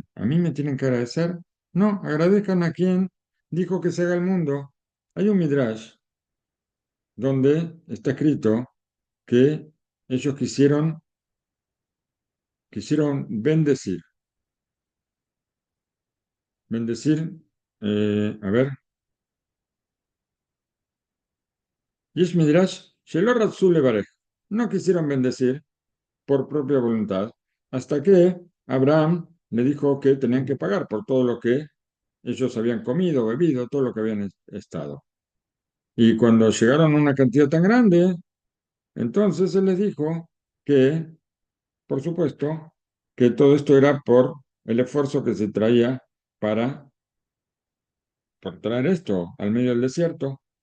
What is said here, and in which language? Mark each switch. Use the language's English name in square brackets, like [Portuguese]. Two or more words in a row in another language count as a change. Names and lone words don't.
[Spanish] ¿A mí me tienen que agradecer? No, agradezcan a quien dijo que se haga el mundo. Hay un midrash donde está escrito que ellos quisieron bendecir, a ver, [Hebrew] יש מדרש, שלא רצו לברך. [Spanish] No quisieron bendecir por propia voluntad, hasta que Abraham le dijo que tenían que pagar por todo lo que ellos habían comido, bebido, todo lo que habían estado. Y cuando llegaron a una cantidad tan grande, entonces él les dijo que, por supuesto, que todo esto era por el esfuerzo que se traía para, por traer esto al medio del desierto.